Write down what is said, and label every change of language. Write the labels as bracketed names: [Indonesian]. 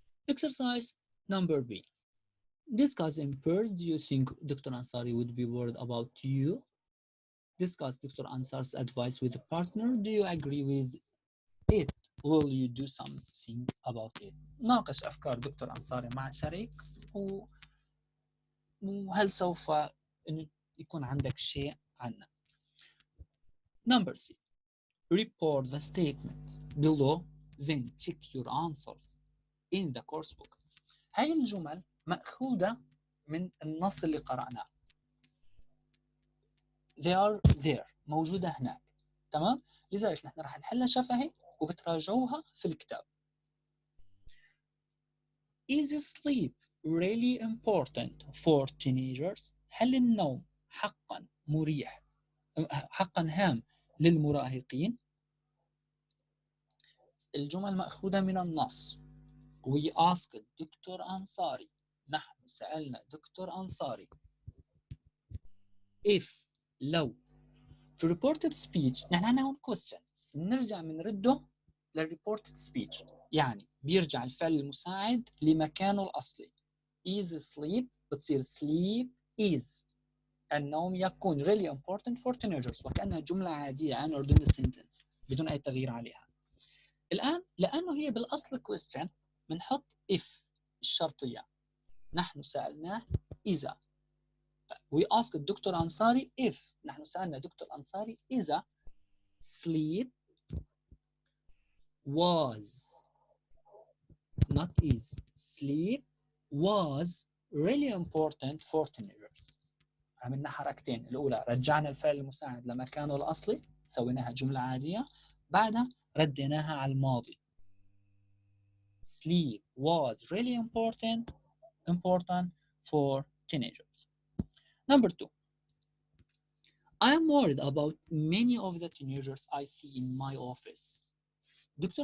[English] Exercise number B. Discuss in first, do you think Dr. Ansari would be worried about you? Discuss Dr. Ansari's advice with a partner. Do you agree with it? Will you do something about it? [Arabic] ناقش أفكار دكتور أنصاري مع شريك وهل سوف إنه يكون عندك شيء عنه. [English] Number C. Report the statements below, then check your answers in the course book. [Arabic] هاي الجمل مأخوذة من النص اللي قرأناه. [English] They are there. [Arabic] موجودة هناك. تمام؟ لذلك نحن راح نحلها شفهي وبتراجعوها في الكتاب. [English] Is sleep really important for teenagers? [Arabic] هل النوم حقا مريح حقا هام للمراهقين؟ الجمل مأخوذة من النص. [English] We asked doctor Ansari. [Arabic] نحن سألنا دكتور أنصاري. If لو في reported speech نحن عندنا هون question نرجع بنرده للreported speech، يعني بيرجع الفعل المساعد لمكانه الأصلي. [English] is sleep [Arabic] بتصير [English] sleep is. [Arabic] النوم يكون [English] really important for teenagers [Arabic] وكأنها جملة عادية [English] an ordinary sentence [Arabic] بدون أي تغيير عليها. الآن لأنه هي بالأصل question بنحط if الشرطية. نحن سألناه إذا. [English] We asked الدكتور Ansari if. [Arabic] نحن سألنا دكتور أنصاري إذا [English] sleep was not is. Sleep was really important for teenagers. [Arabic] عملنا حركتين. الأولى رجعنا الفعل المساعد لمكانه الأصلي سويناها جملة عادية، بعدها رديناها على الماضي. [English] Sleep was really important for teenagers. Number 2. I am worried about many of the teenagers I see in my office. Dr.